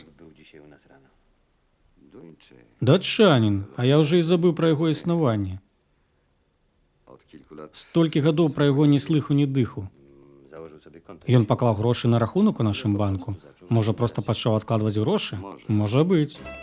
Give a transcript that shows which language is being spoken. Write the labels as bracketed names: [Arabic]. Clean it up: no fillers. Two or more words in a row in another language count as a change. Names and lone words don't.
[Polish] był dzisiaj u nas rano. Duńczyk [Belarusian] Датчанін, а я ўжо і забыў пра яго існаванне. [Polish] od kilku lat [Belarusian] Столькі гадоў пра яго ні слыху, ні дыху. [Polish] założył sobie konto. [Belarusian] Ён паклаў грошы на рахунак у нашым банку. Можа, проста пачаў адкладваць грошы? Можа быць.